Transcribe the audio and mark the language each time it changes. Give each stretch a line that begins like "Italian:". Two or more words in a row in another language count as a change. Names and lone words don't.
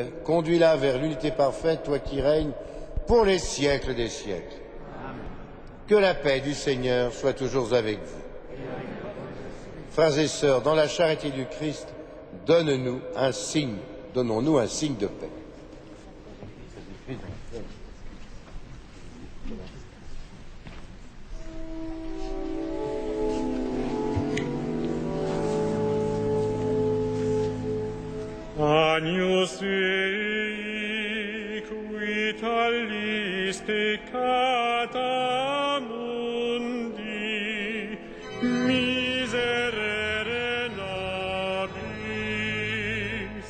French: Conduis-la vers l'unité parfaite, toi qui règnes pour les siècles des siècles. Que la paix du Seigneur soit toujours avec vous. Frères et sœurs, dans la charité du Christ, donnons-nous un signe de paix.
Latin: Agnus Dei, qui talis peccata mundi, miserere nobis.